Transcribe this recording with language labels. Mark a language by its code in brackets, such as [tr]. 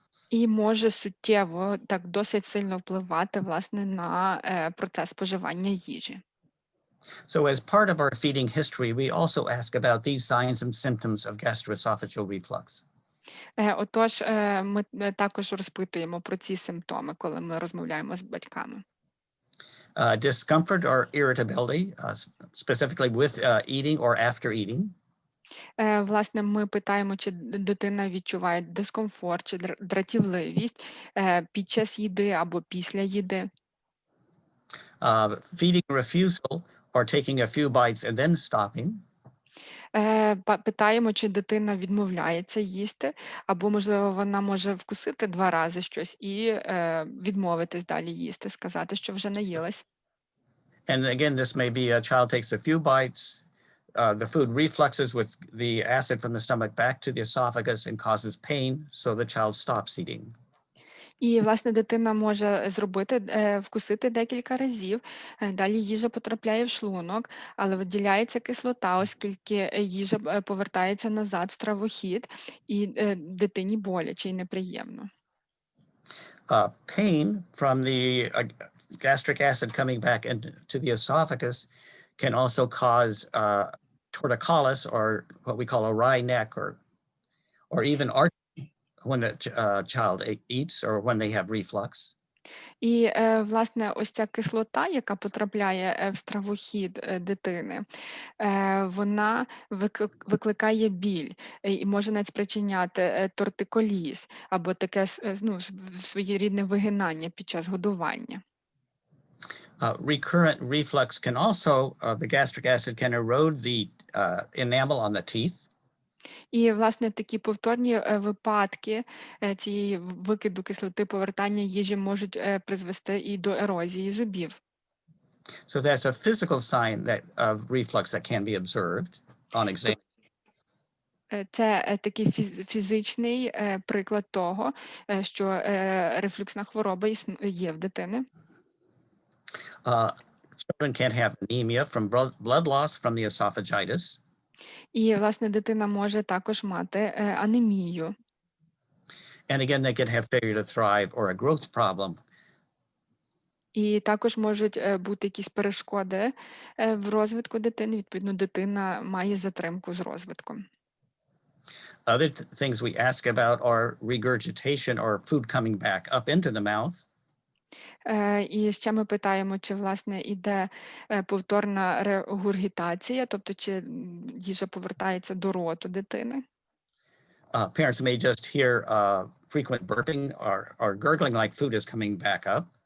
[uk] І може суттєво, так досить сильно впливати, власне, на процес споживання їжі. [en] So as part of our feeding history, we also ask about these signs and symptoms of gastroesophageal reflux. [uk] Отож, ми також розпитуємо про ці симптоми, коли ми розмовляємо з батьками. [en] Discomfort or irritability, specifically with eating or after eating. [uk] Власне, ми питаємо, чи дитина відчуває дискомфорт чи дратівливість під час їди або після їди. [en] Feeding refusal or taking a few bites and then stopping. [uk] Питаємо, чи дитина відмовляється їсти, або, можливо, вона може вкусити 2 рази щось і відмовитись далі їсти, сказати, що вже наїлась. [en] And again, this may be a child takes a few bites, the food refluxes with the acid from the stomach back to the esophagus and causes pain, so the child stops eating. [uk] І, власне, дитина може вкусити декілька разів, далі їжа потрапляє в шлунок, але виділяється кислота, оскільки їжа повертається назад в стравохід, і дитині боляче і неприємно. [en] Pain from the gastric acid coming back into the esophagus can also cause torticollis, or what we call a wry neck, or even arch when the child eats or when they have reflux. [uk] І, власне, ось ця кислота, яка потрапляє в стравохід дитини, вона викликає біль і може навіть спричиняти тортиколіз або таке своєрідне вигинання під час годування. [en] Recurrent reflux can also, the gastric acid can erode the enamel on the teeth. [uk] І, власне, такі повторні випадки цієї викиду кислоти, повертання їжі можуть призвести і до ерозії зубів. [en] So that's a physical sign of reflux that can be observed on exam. [uk] Це такий фізичний приклад того, що рефлюксна хвороба є в дитини. [en] Children can have anemia from blood loss from the esophagitis. [uk] І, власне, дитина може також мати анемію. [en] And again, they can have failure to thrive or a growth problem. [uk] І також можуть бути якісь перешкоди в розвитку дитини. Відповідно, дитина має затримку з розвитком. [en] Other things we ask about are regurgitation or food coming back up into the mouth. [uk] І ще ми питаємо, чи, власне, іде повторна регургітація, тобто чи їжа повертається до роту дитини. [en] Parents may just hear frequent burping or gurgling like food is coming back up.